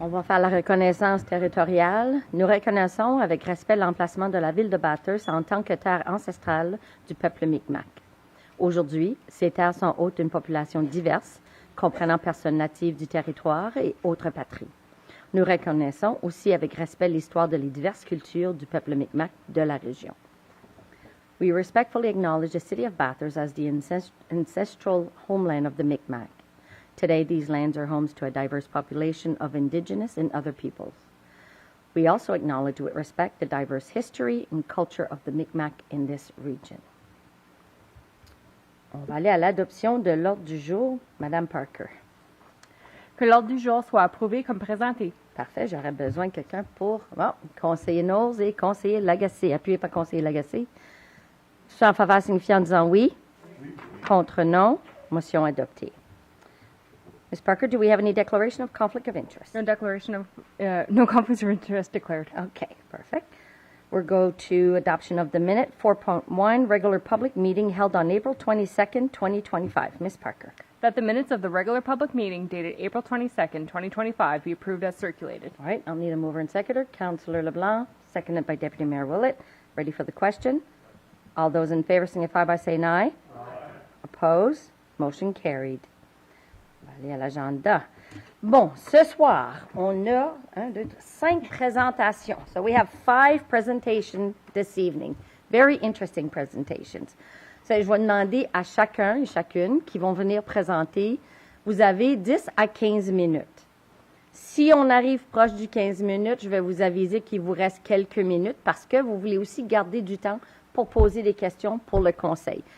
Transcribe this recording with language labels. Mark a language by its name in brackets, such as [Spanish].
[French] À la reconnaissance territoriale, nous reconnaissons avec respect l'emplacement de la ville de Bathurst en tant que terre ancestrale du peuple Micmac. Aujourd'hui, ces terres sont hôtes d'une population diverse, comprenant personnes natives du territoire et autres patries. Nous reconnaissons aussi avec respect l'histoire de les diverses cultures du peuple Micmac de la région. We respectfully acknowledge the city of Bathurst as the ancestral homeland of the Micmac. Today, these lands are homes to a diverse population of indigenous and other peoples. We also acknowledge with respect the diverse history and culture of the Micmac in this region. On va aller à l'adoption de l'ordre du jour. Madame Parker. Que l'ordre du jour soit approuvé comme présenté. Parfait. J'aurais besoin de quelqu'un pour conseiller Knowles et conseiller Lagacé. Appuyez par conseiller Lagacé. Tous en faveur signifiant en disant oui. Oui. Contre non. Motion adoptée. Ms. [English] Parker, do we have any declaration of conflict of interest? No declaration of, no conflict of interest declared. Okay, perfect. We'll go to adoption of the minute. 4.1, regular public meeting held on April 22nd, 2025. Ms. Parker. That the minutes of the regular public meeting dated April 22nd, 2025 be approved as circulated. All right, I'll need a mover and seconder. Councillor LeBlanc, seconded by Deputy Mayor Willett. Ready for the question? All those in favor signify by saying aye. Aye. Opposed? Motion carried. [French] Aller à l'agenda. Bon, ce soir, on a 5 présentations. [English] So we have 5 presentations this evening. Very interesting presentations. [French] So, je vais demander à chacun et chacune qui vont venir présenter, vous avez 10 à 15 minutes. Si on arrive proche du 15 minutes, je vais vous aviser qu'il vous reste quelques minutes parce que vous voulez aussi garder du temps pour poser des questions pour le conseil.